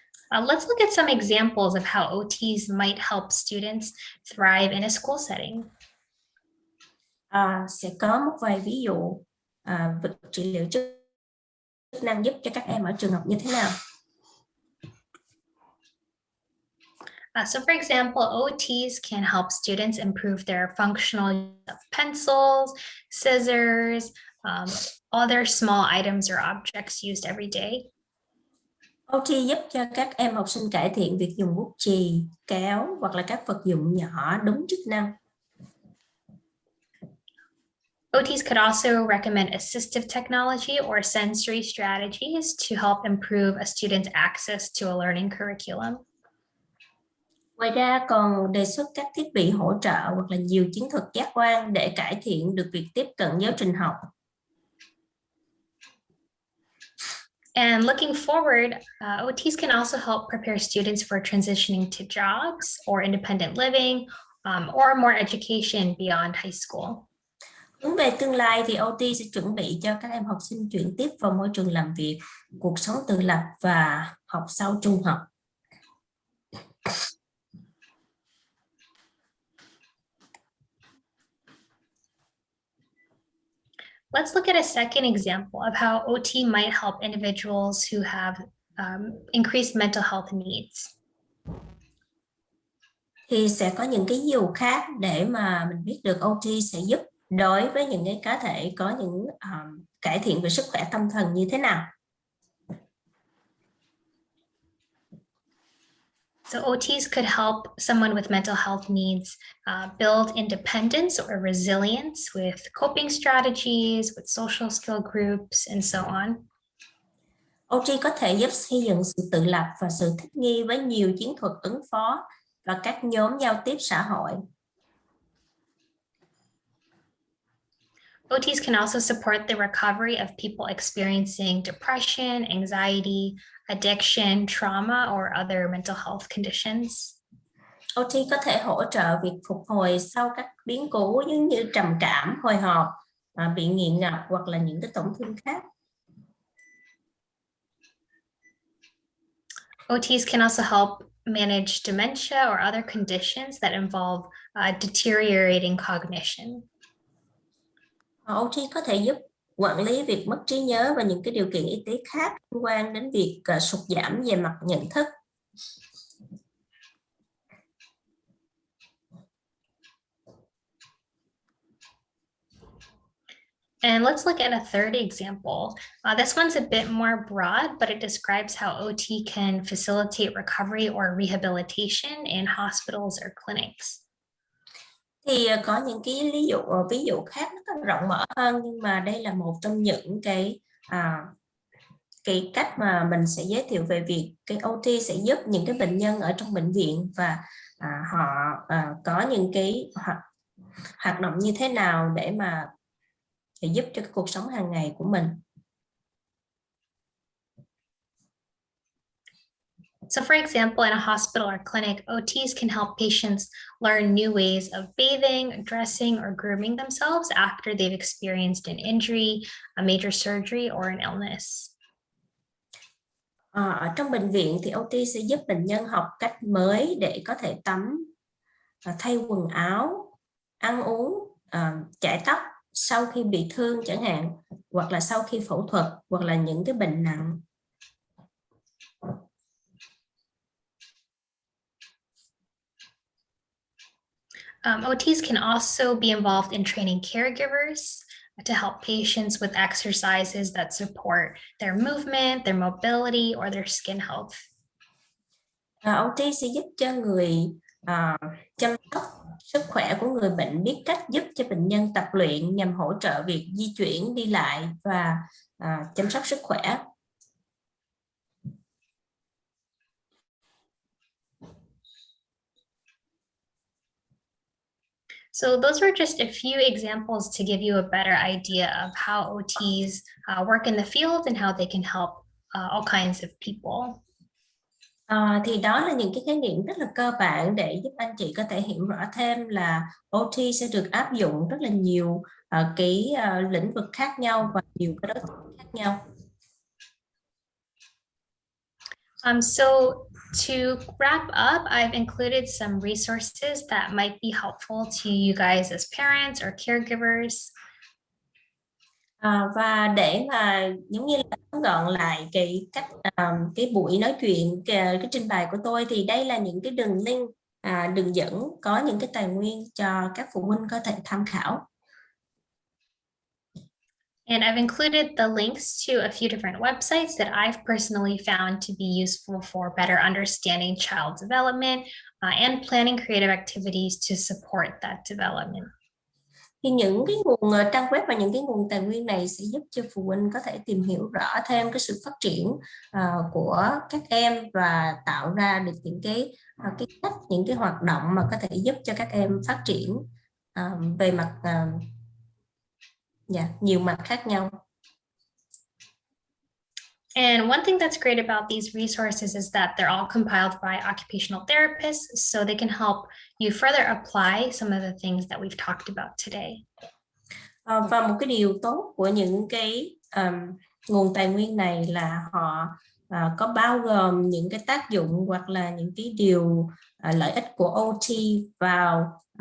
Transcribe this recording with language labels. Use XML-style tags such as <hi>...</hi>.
<en>Let's look at some examples of how OTs might help students thrive in a school setting.</en> <vi>Sẽ có một vài ví dụ việc trị liệu chức năng giúp cho các em ở trường học như thế nào.</vi> <en>So for example, OTs can help students improve their functional use of pencils, scissors, other small items or objects used every day.</en> <vi>OT giúp cho các em học sinh cải thiện việc dùng bút chì, kéo hoặc là các vật dụng nhỏ đúng chức năng.</vi> <en>OTs could also recommend assistive technology or sensory strategies to help improve a student's access to a learning curriculum.</en> <vi>Ngoài ra còn đề xuất các thiết bị hỗ trợ hoặc là nhiều chiến thuật giác quan để cải thiện được việc tiếp cận giáo trình học.</vi> <en>And looking forward, OTs can also help prepare students for transitioning to jobs or independent living or more education beyond high school.</en> <vi>Hướng về tương lai thì OT sẽ chuẩn bị cho các em học sinh chuyển tiếp vào môi trường làm việc, cuộc sống tự lập và học sau trung học.</vi> <en>Let's look at a second example of how OT might help individuals who have increased mental health needs.</en> <vi>Thì sẽ có những cái ví dụ khác để mà mình biết được OT sẽ giúp đối với những cái cá thể có những cải thiện về sức khỏe tâm thần như thế nào.</vi> <en>So OTs could help someone with mental health needs build independence or resilience with coping strategies, with social skill groups, and so on.</en> <vi>OT có thể giúp xây dựng sự tự lập và sự thích nghi với nhiều chiến thuật ứng phó và các nhóm giao tiếp xã hội.</vi> <en>OTs can also support the recovery of people experiencing depression, anxiety, addiction, trauma, or other mental health conditions.</en> <vi>OT có thể hỗ trợ việc phục hồi sau các biến cố giống như trầm cảm, hồi hộp, bị nghiện ngập hoặc là những cái tổn thương khác.</vi> <en>OTs can also help manage dementia or other conditions that involve deteriorating cognition.</en> <vi>OT có thể giúp quản lý việc mất trí nhớ và những cái điều kiện y tế khác liên quan đến việc sụt giảm về mặt nhận thức.</vi> <en>And let's look at a third example. This one's a bit more broad, but it describes how OT can facilitate recovery or rehabilitation in hospitals or clinics.</en> <vi>Thì có những cái ví dụ khác nó rộng mở hơn, nhưng mà đây là một trong những cái cách mà mình sẽ giới thiệu về việc cái OT sẽ giúp những cái bệnh nhân ở trong bệnh viện và họ có những cái hoạt động như thế nào để mà giúp cho cái cuộc sống hàng ngày của mình.</vi> <en>So for example, in a hospital or clinic, OTs can help patients learn new ways of bathing, dressing, or grooming themselves after they've experienced an injury, a major surgery, or an illness.</en> <vi>Ở trong bệnh viện thì OT sẽ giúp bệnh nhân học cách mới để có thể tắm, thay quần áo, ăn uống, chải tóc sau khi bị thương chẳng hạn, hoặc là sau khi phẫu thuật, hoặc là những cái bệnh nặng.</vi> <en>OTs can also be involved in training caregivers to help patients with exercises that support their movement, their mobility, or their skin health.</en> <vi>OT sẽ giúp cho người chăm sóc sức khỏe của người bệnh biết cách giúp cho bệnh nhân tập luyện nhằm hỗ trợ việc di chuyển, đi lại và chăm sóc sức khỏe.</vi> <en>So those were just a few examples to give you a better idea of how OTs work in the field and how they can help all kinds of people.</en> <vi>Thì đó là những cái khái niệm rất là cơ bản để giúp anh chị có thể hiểu rõ thêm là OT sẽ được áp dụng rất là nhiều cái lĩnh vực khác nhau và nhiều cái đối tượng khác nhau.</vi> <en>So to wrap up, I've included some resources that might be helpful to you guys as parents or caregivers.</en> <vi>Và để mà giống như là tóm gọn lại cái buổi nói chuyện, cái trình bày của tôi, thì đây là những cái đường link, đường dẫn có những cái tài nguyên cho các phụ huynh có thể tham khảo.</vi> <en>And I've included the links to a few different websites that I've personally found to be useful for better understanding child development and planning creative activities to support that development.</en> <vi>Thì những cái nguồn trang web và những cái nguồn tài nguyên này sẽ giúp cho phụ huynh có thể tìm hiểu rõ thêm cái sự phát triển của các em và tạo ra được những cái cách, những cái hoạt động mà có thể giúp cho các em phát triển về mặt nhiều mặt khác nhau.</vi> <en>And one thing that's great about these resources is that they're all compiled by occupational therapists, so they can help you further apply some of the things that we've talked about today.</en> <vi>Và một cái điều tốt của những cái nguồn tài nguyên này là họ có bao gồm những cái tác dụng hoặc là những cái điều lợi ích của OT vào</vi>